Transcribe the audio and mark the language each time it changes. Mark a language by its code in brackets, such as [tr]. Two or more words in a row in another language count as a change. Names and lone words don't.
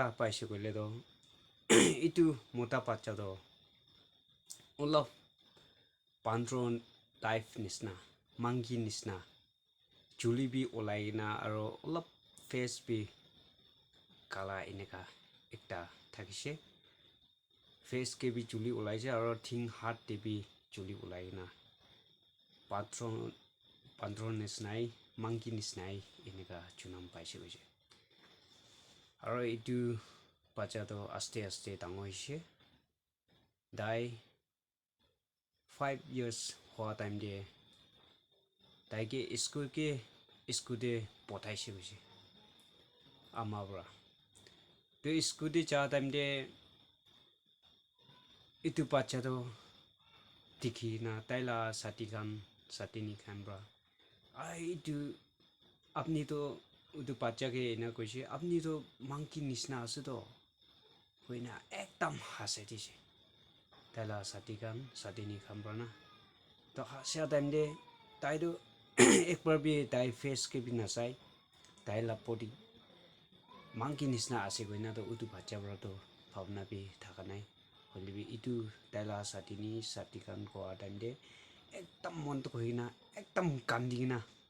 [nag] paise kule do itu mota pacha do olap pandron life nisna mangi nisna chuli bi olaina aro olap face bi kala inaga ekta thakise face ke bi chuli olaise aro thing heart te bi chuli olaina pandron nisnai mangi nisnai inaga chunam paise hoise aro itu pacha to aste aste dangor hoise dai 5 years hoa time de daike school de pothaise hoise amabra to school de cha time de itu pacha to tikhi na taila satini khan bra ai itu apni to utu pacha ke na koise apni to monkey nisna ase to hoina ekdam hase dise taila satini khan bra na to sia time de tai do ekbar bi tai face ke bi na sai taila podi monkey nisna ase goina to utu pacha bra to bhavna bi thakanai holibi itu taila satikan ko time de ekdam mon to hoina ekdam kandina